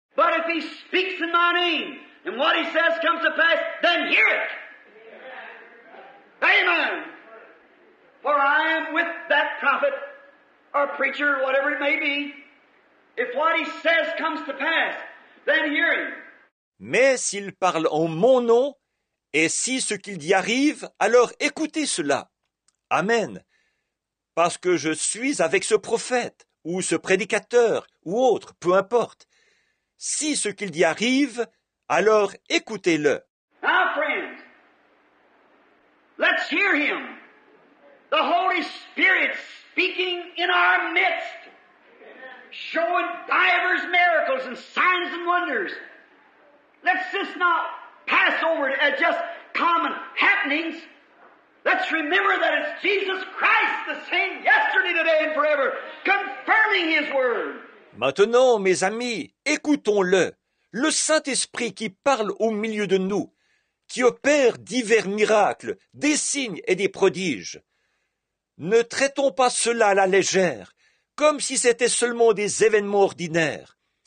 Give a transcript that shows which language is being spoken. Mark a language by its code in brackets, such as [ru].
[en] But if he speaks in my name, and what he says comes to pass, then hear it. Amen. For I am with that prophet, or preacher, whatever it may be. If what he says comes to pass, then hear him. [fr] Mais s'il parle en mon nom, et si ce qu'il dit arrive, alors écoutez cela. Amen. Parce que je suis avec ce prophète, ou ce prédicateur, ou autre, peu importe. Si ce qu'il dit arrive, alors écoutez-le. [en] Now, friends, let's hear him. The Holy Spirit speaking in our midst, showing divers miracles and signs and wonders. Let's just not pass over it as just common happenings. Let's remember that it's Jesus Christ, the same yesterday, today, and forever, confirming His Word. [fr] Maintenant, mes amis, écoutons-le, le Saint-Esprit qui parle au milieu de nous, qui opère divers miracles, des signes et des prodiges. Ne traitons pas cela à la légère, comme si c'était seulement des événements ordinaires.